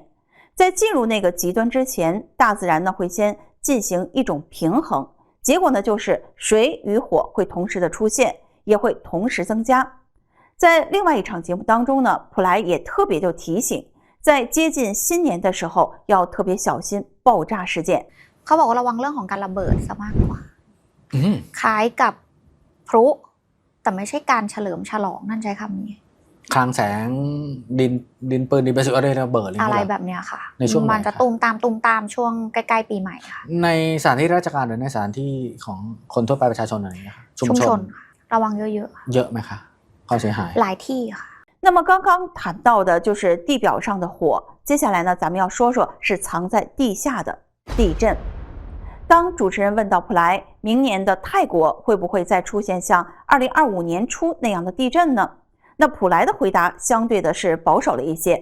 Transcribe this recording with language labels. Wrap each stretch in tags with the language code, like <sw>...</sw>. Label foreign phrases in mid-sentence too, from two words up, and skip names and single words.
<zh>在进入那个极端之前，大自然呢会先进行一种平衡，结果呢就是水与火会同时的出现，也会同时增加。在另外一场节目当中呢，普莱也特别就提醒，在接近新年的时候要特别小心爆炸事件。</zh> <th>เขาบอกว่าระวังเรื่องของการระเบิดซะมากกว่าคล้ายกับพลุแต่ไม่ใช่การเฉลิมฉลองนั่นใช้คำนี้ คลังแสงดินปืนดินประสุอะไรระเบิด อะไรแบบเนี้ยค่ะ ในช่วง มันจะตุ้มตามช่วงใกล้ๆปีใหม่ค่ะ ในสถานที่ราชการหรือในสถานที่ของคนทั่วไปประชาชนอะไรอย่างเงี้ยชุมชน ระวังเยอะ ๆเยอะไหมคะความเสียหาย หลายที่ค่ะ</th> <zh>那么刚刚谈到的就是地表上的火，接下来呢，咱们要说说是藏在地下的地震。当主持人问到普莱，明年的泰国会不会再出现像2025年初那样的地震呢？那普莱的回答相对的是保守了一些。</zh>